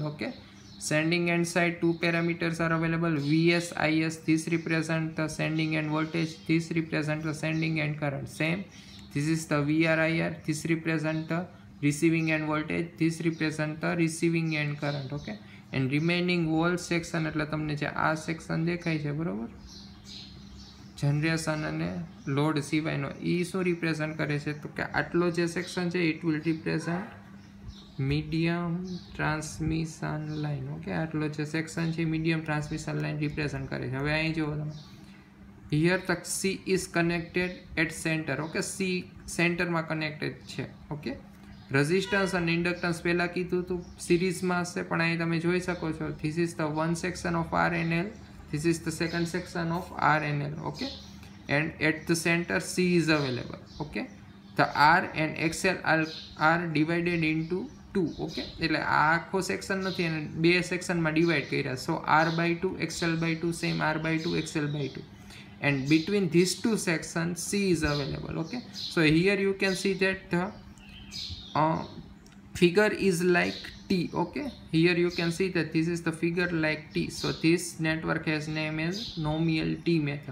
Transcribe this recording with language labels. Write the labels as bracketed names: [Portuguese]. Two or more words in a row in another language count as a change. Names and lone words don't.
[English] okay, sending end side two parameters are available, Vs, Is. This represent the sending end voltage, this represent the sending end current. Same, this is the Vr, Ir. This represent the receiving end voltage, this represent the receiving end current. okay, and remaining whole section [Gujarati] એટલે તમને જે આ સેક્શન દેખાય છે, બરોબર, જનરેશન અને લોડ સિવાયનો, એ શું રિપ્રેઝન્ટ કરે છે? તો કે આટલો જે સેક્શન છે [English] it will represent medium transmission line. [Gujarati] ઓકે, આટલો જે સેક્શન છે [English] medium transmission line represent [Gujarati] કરે છે. હવે અહીં જુઓ તમે, [English] here tak C is connected at center. [Gujarati] ઓકે, સી સેન્ટરમાં કનેક્ટેડ છે. ઓકે, રેઝિસ્ટન્સ અને ઇન્ડક્ટન્સ પહેલાં કીધું હતું સિરીઝમાં હશે, પણ અહીં તમે જોઈ શકો છો [English] this is the one section of R and L, this is the second section of R and L. okay, and at the center C is available. okay, the R and XL are divided into 2. [Gujarati] okay, એટલે આ આખો સેક્શન નથી અને બે સેક્શનમાં ડિવાઈડ કર્યા. [English] સો R/2 XL/2 સેમ R/2 XL/2, and between these two sections C is available. okay, so here you can see that the figure is like T. okay, here you can see that this is the figure like T. so this network has name as nominal T method.